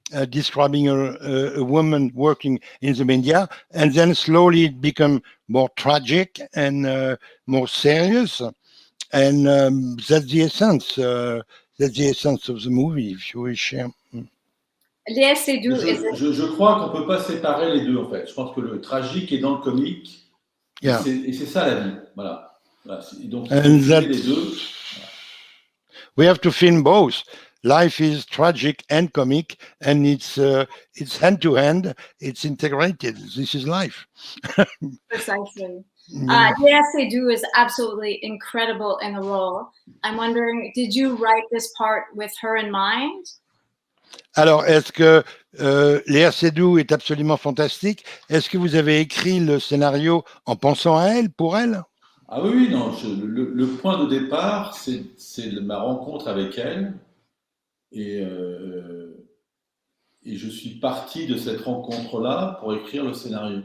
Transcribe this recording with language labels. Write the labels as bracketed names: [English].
[English] describing a woman working in the media, and then slowly it become more tragic and more serious, and that's the essence. That's the essence of the movie, if you wish. Yeah. Léa Seydoux is [French] Je crois qu'on ne peut pas séparer les deux, en fait. Je pense que le tragique est dans le comique, [English] Yeah. [French] et c'est ça la vie. Voilà. Et donc, il [English] And [French] faut filmer [English] that- [French] les deux. [English] We have to film both. Life is tragic and comic, and it's hand to hand. It's integrated. This is life. precisely. Yeah. Léa Seydoux is absolutely incredible in the role. I'm wondering, did you write this part with her in mind? [French] Alors, est-ce que Léa Seydoux est absolument fantastique? Est-ce que vous avez écrit le scénario en pensant à elle, pour elle? Ah oui, non. Le point de départ, c'est ma rencontre avec elle. Et je suis parti de cette rencontre-là pour écrire le scénario.